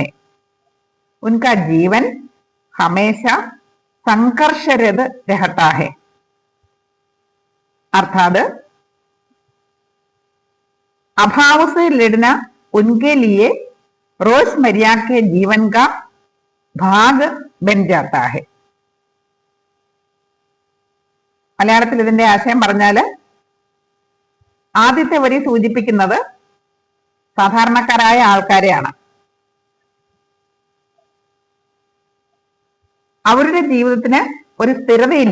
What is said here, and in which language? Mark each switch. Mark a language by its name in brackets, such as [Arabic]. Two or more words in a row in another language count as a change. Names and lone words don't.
[Hindi] उनका जीवन हमेशा संघर्षरत रहता है। अर्थात अभाव से लड़ना उनके लिए रोजमर्रा के जीवन का भाग बन जाता है. [Malayalam] മലയാളത്തിൽ ഇതിന്റെ ആശയം പറഞ്ഞാല് ആദ്യത്തെ വരി സൂചിപ്പിക്കുന്നത് സാധാരണക്കാരായ ആൾക്കാരെയാണ്. അവരുടെ ജീവിതത്തിന് ഒരു സ്ഥിരതയില്ല.